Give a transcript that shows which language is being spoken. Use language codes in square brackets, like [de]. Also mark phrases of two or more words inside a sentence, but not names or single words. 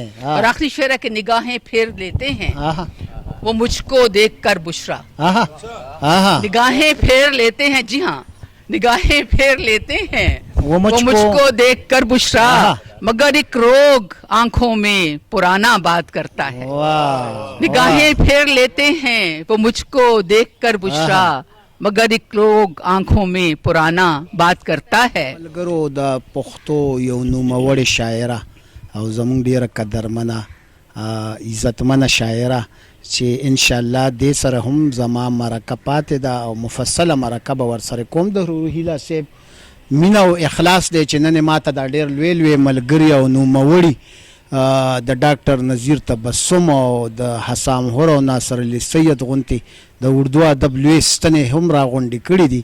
[ur] اور آخری شعر ہے کہ نگاہیں پھیر لیتے ہیں وہ مجھکو دیکھ کر بشریٰ، نگاہیں پھیر لیتے ہیں، جی ہاں نگاہیں پھیر لیتے ہیں وہ مجھکو دیکھ کر بشریٰ، مگر ایک روگ آنکھوں میں پرانا بات کرتا ہے. نگاہیں پھیر لیتے ہیں وہ مجھکو دیکھ کر بشریٰ، مگر ایک لوگ آنکھوں میں پرانا بات کرتا ہے. [ps] मलګرو د پښتو یو نوموړې شاعره او زمونږ ډیره قدرمنه عزتمنه شاعره چې [ar] ان شاء الله [ps] دې سره هم زما مرکه پاتې ده او مفصله مرکه به ورسره کوم. د روحیله صاحب مینه او اخلاص دی چې نن ماته دا ډېر لوی لوی ملګري او نوموړي د ډاکټر نذیر تبسم او د حسام هور او ناصر علي سید غونتي د اردو ادب لوی ستنې هم راغونډې کړي دي.